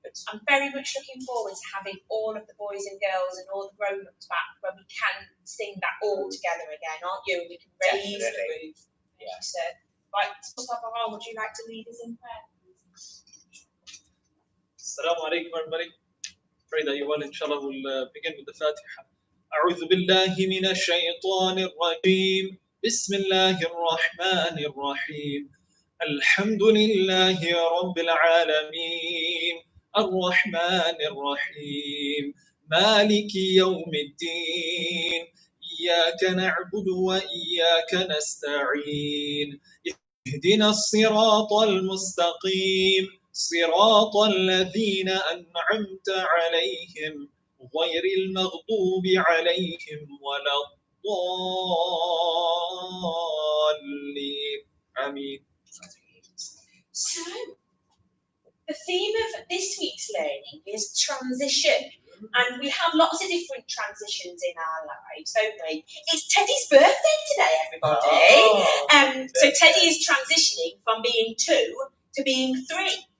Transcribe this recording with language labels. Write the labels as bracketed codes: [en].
[en] I'm very much looking forward to having all of the boys and girls and all the grown-ups back when we can sing that all together again, aren't you? We can raise the roof. Yeah. So, right, Mustafa, would you like to lead us in prayer? Assalamu alaikum, everybody. Pray that you well, inshallah. We'll begin with the Fatiha. [ar] أعوذ بالله من الشيطان الرجيم. بسم الله الرحمن الرحيم. الحمد لله رب العالمين. الرحمن الرحيم. مالك يوم الدين. إياك نعبد وإياك نستعين. اهدنا الصراط المستقيم. صراط الذين أنعمت عليهم غير المغضوب عليهم ولا الضالين. آمين. [en] So, the theme of this week's learning is transition. And we have lots of different transitions in our lives, don't we? It's Teddy's birthday today, everybody. So Teddy is transitioning from being 2 to being 3.